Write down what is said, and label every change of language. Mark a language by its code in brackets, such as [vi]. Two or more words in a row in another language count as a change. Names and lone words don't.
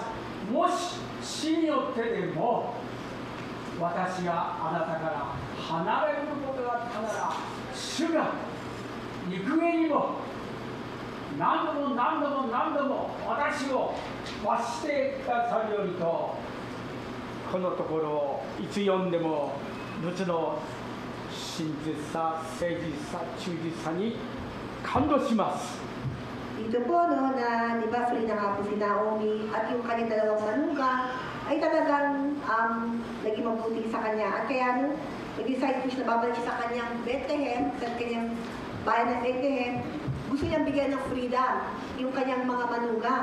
[ja] もし死によってでも私があなたから離れることがあったなら、主が幾重にも何度も私を罰してくださるようにと、このところをいつ読んでも仏の真実さ、誠実さ、忠実さに感動します。 [tl] Dito po, no, na di ba free na nga po si Naomi at yung kanyang dalawang manugang ay talagang naging mabuti sa kanya. At kaya nung nag-decide po siya na babalik siya sa kanyang Bethlehem, sa kanyang bayan ng Bethlehem, gusto niyang bigyan ng freedom yung kanyang mga manugang.